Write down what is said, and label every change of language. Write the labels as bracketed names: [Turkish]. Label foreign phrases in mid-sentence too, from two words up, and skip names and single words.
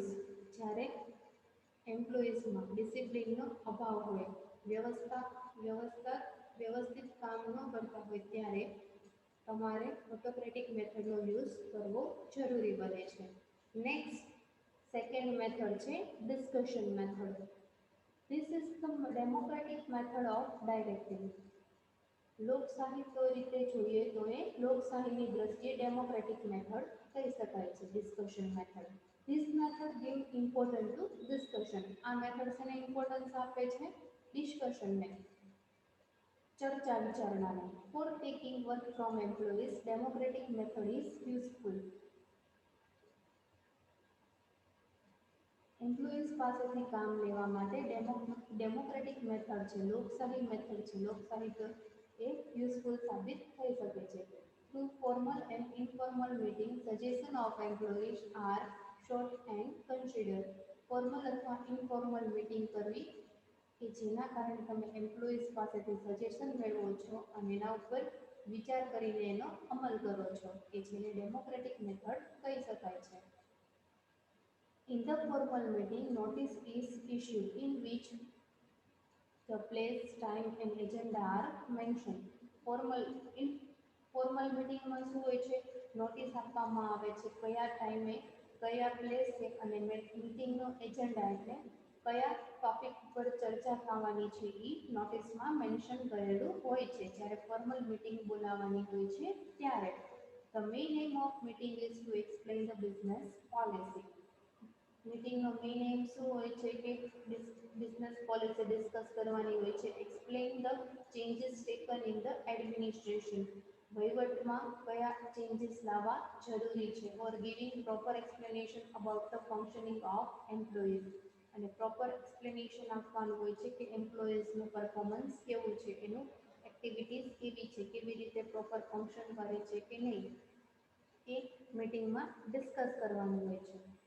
[Gujarati] જ્યારે એમ્પ્લોઈઝમાં ડિસિપ્લિનનો અભાવ હોય, વ્યવસ્થિત કામ ન કરતા હોય ત્યારે તમારે [English] autocratic methodનો [Gujarati] યુઝ કરવો જરૂરી બને છે. [English] next second method છે discussion method. This is the democratic method of directing. [Gujarati] લોકશાહી કઈ રીતે જોઈએ તો એ લોકશાહીની દ્રષ્ટિએ [English] democratic method [Gujarati] કહી શકાય છે [English] discussion method. This method give importance to discussion. [Gujarati] આ મેથડ શેને ઇમ્પોર્ટન્સ આપે છે? ડિસ્કશનને, ચર્ચા વિચારણાને. [English] For taking work from employees, democratic method is useful. [Gujarati] એમ્પ્લોઈઝ પાસેથી કામ લેવા માટે [English] democratic method [Gujarati] છે, લોકશાહી મેથડ છે, લોકશાહી એ યુઝફુલ સાબિત થઈ શકે છે. [English] through formal and informal meeting, suggestion of employees are short and consider. [Gujarati] ફોર્મલ અથવા [English] informal meeting [Gujarati] કરવી કે જેના કારણે તમે એમ્પ્લોઈઝ પાસેથી સજેશન મેળવો છો અને એના ઉપર વિચાર કરીને એનો અમલ કરો છો, કે જેને [English] democratic method [Gujarati] કહી શકાય છે. [English] In the formal meeting, notice is issued in which the place, time and agenda are mentioned. formal informal meetingમાં [Gujarati] શું હોય છે? નોટિસ આપવામાં આવે છે કયા ટાઈમે, કયા પ્લેસે અને મીટિંગનો એજન્ડા એટલે કયા ટોપિક પર ચર્ચા થવાની છે એ નોટિસમાં મેન્શન કરેલું હોય છે. જ્યારે ફોર્મલ મીટિંગ બોલાવવાની હોય છે ત્યારે [English] The main aim of meeting is to explain the business policy. [Gujarati] મીટિંગનો [English] main aim [Gujarati] શું હોય છે કે [English] business policy discuss [Gujarati] કરવાની હોય છે. [English] explain the changes taken in the administration, [Gujarati] વહીવટમાં કયા ચેન્જીસ લાવવા જરૂરી છે. [English] or giving proper explanation about the functioning of employees, [Gujarati] અને [English] proper explanation [Gujarati] આપવાનું હોય છે કે એમ્પ્લોઈઝનું પરફોર્મન્સ કેવું છે, એનું એક્ટિવિટીઝ કેવી છે, કેવી રીતે [English] proper function [Gujarati] કરે છે કે નહીં, એ મીટિંગમાં ડિસ્કસ કરવાનું હોય છે.